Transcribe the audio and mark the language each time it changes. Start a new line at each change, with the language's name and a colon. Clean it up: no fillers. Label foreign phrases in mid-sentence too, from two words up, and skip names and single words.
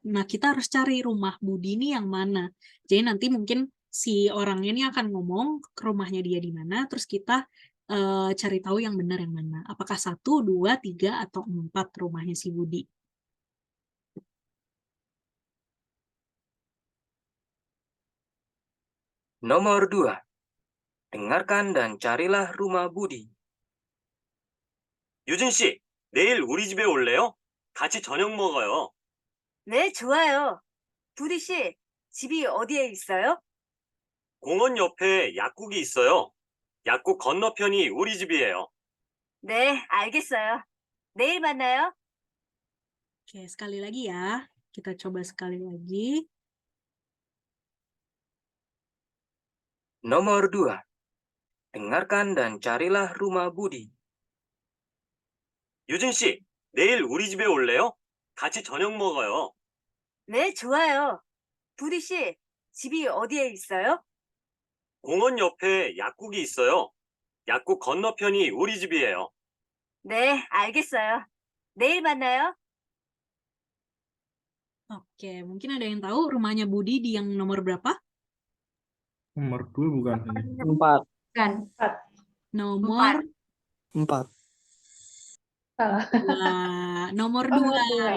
Indonesian: Nah, kita harus cari rumah Budi ini yang mana. Jadi nanti mungkin si orangnya ini akan ngomong ke rumahnya dia di mana, terus kita cari tahu yang benar yang mana. Apakah 1, 2, 3, atau 4 rumahnya si Budi. Nomor 2. dengarkan dan carilah rumah Budi.
Korean: 유진 씨, 내일 우리 집에 올래요? 같이 저녁 먹어요. 네, 좋아요. 부디 씨, 집이 어디에 있어요? 공원 옆에 약국이 있어요. 약국 건너편이 우리 집이에요. 네, 알겠어요. 내일 만나요.
Indonesian: Oke, sekali lagi ya. Kita coba sekali lagi. Nomor 2. dengarkan dan carilah rumah Budi.
Korean: 유진 씨, 내일 우리 집에 올래요? 같이 저녁 먹어요. 네, 좋아요. 부디 씨, 집이 어디에 있어요? 공원 옆에 약국이 있어요. 약국 건너편이 우리 집이에요. 네, 알겠어요. 내일 만나요.
Indonesian: Oke, mungkin ada yang tahu rumahnya Budi di yang nomor berapa? Nomor 2 bukan ini. 4. Kan? Nomor 4. Salah. 2. Nomor 2 Nomor 2.